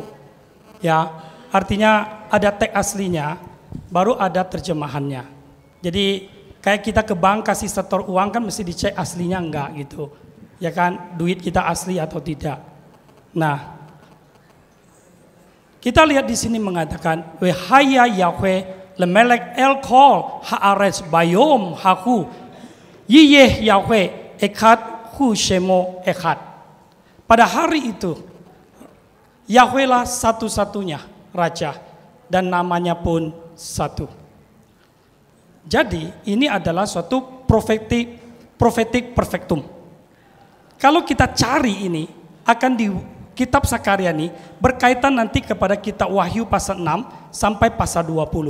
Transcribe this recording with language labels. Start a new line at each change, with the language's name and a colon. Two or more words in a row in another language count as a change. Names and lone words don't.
Indonesian: Ya, artinya ada teks aslinya, baru ada terjemahannya. Jadi kayak kita ke bank kasih setor uang kan mesti dicek aslinya enggak gitu. Ya kan, duit kita asli atau tidak. Nah, kita lihat di sini mengatakan,
Hebrew: והיה יהוה למלך על כל הארץ ביום ההוא יהיה יהוה אחד הוא שמו אחד.
Indonesian: Pada hari itu, Yahweh lah satu-satunya Raja dan namanya pun satu. Jadi ini adalah suatu
English: prophetic perfectum.
Indonesian: Kalau kita cari ini, akan di kitab Sakaria ini berkaitan nanti kepada kitab Wahyu pasal 6 sampai pasal 20.